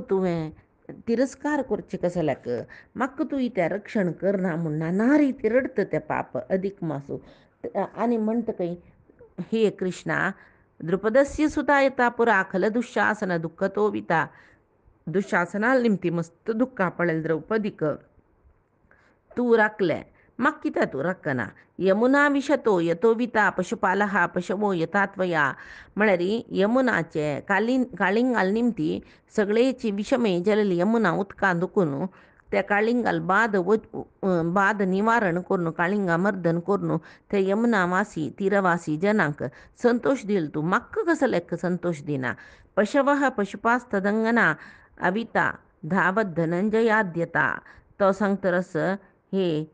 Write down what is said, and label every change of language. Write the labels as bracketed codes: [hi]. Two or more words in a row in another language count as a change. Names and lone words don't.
[kok] तुवें तिरस्कार करचें कसल्याक म्हाका तूं इत्या रक्षण करना म्हूण नाना रिती रडता तें पाप अदीक मासू आनी म्हणटकय हे कृष्णा [sa] द्रुपदस्य सुता येता पुरा खल दुःशासन दुःखतो विता [kok] दुःशासनाल निमती मस्त दुःख पळयलें द्रौपदीक तूं राखलें म्हाका कित्याक तूं राखना [sa] यमुना विशतो यतो विता पशुपालहा पशवो यथा त्वया [kok] म्हळ्यार यमुनाचे काळिंगाल निमती सगळेची विशमे जलली यमुना उदकां दुखून त्या काळिंगाल बाद निवारण करून काळिंगा मर्दन करून त्या यमुनावासी तीरवासी जनांक संतोष दिल तूं म्हाका कसलेक संतोष दिना [sa] पशवः पशुपास्तदंगना अविता धावत धनंजयाद्यता [kok] तो सांगतरस हे